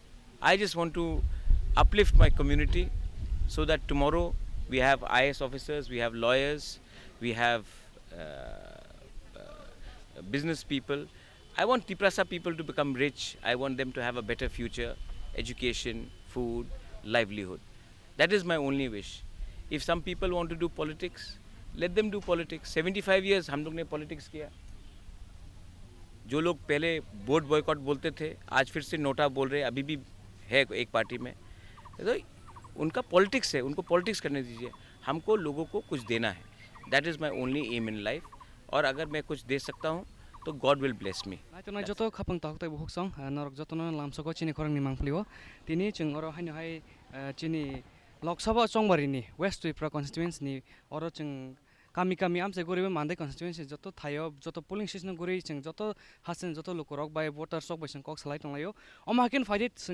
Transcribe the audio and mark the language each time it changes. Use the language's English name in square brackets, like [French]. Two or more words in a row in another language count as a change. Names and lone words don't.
[English] I just want to uplift my community so that tomorrow we have IAS officers, we have lawyers, we have business people. I want Tiprasa people to become rich. I want them to have a better future, education, food, livelihood. That is my only wish. If some people want to do politics, let them do politics. [Hindi] 75 years हम लोग ने politics किया. जो लोग पहले वोट बॉयकॉट बोलते थे, आज फिर से नोटा बोल रहे, अभी भी है एक पार्टी में. तो उनका पॉलिटिक्स है, उनको पॉलिटिक्स करने दीजिए. हमको लोगों को कुछ देना है. [English] that is my only aim in life. [Hindi] और अगर मैं कुछ दे सकता हूँ तो [English] God will bless me. [Kok Borok] नाइटनाय जतो खापंग ताहक बुहुक सं नरक जतनो लामसको चिनि खरंनि मांगफ्लिओ तिनि जों अर हाय चिनि लोकसभा चंगबारिनि वेस्ट त्रिपुरा कन्स्टिट्युएन्सनि अर जों कामी कामी आमसे गरिब मान्दै कन्स्टिट्युएन्सि जतो थायो जतो [English] polling station [Kok Borok] गरि जों जतो हासन जतो लोकरक बाय वोटार्स सक बैसं कक सलाय तंलायो अमाकिन फाइदे जों